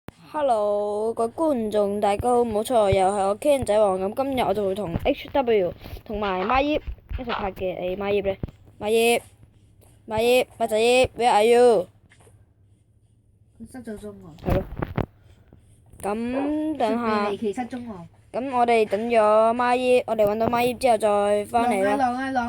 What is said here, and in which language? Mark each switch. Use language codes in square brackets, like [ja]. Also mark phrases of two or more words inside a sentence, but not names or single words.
[yue] Hello，各位觀眾，大家好，冇錯，又係我 Ken 仔王咁。今日我就會同 HW 同埋孖葉一齊拍嘅。誒，孖葉咧，孖仔葉 ， [en] Where are you？ [yue] 失咗蹤喎。係咯。咁等下，離奇失蹤喎。咁我哋等咗孖葉，我哋揾到孖葉之後再翻嚟啦。浪啊浪！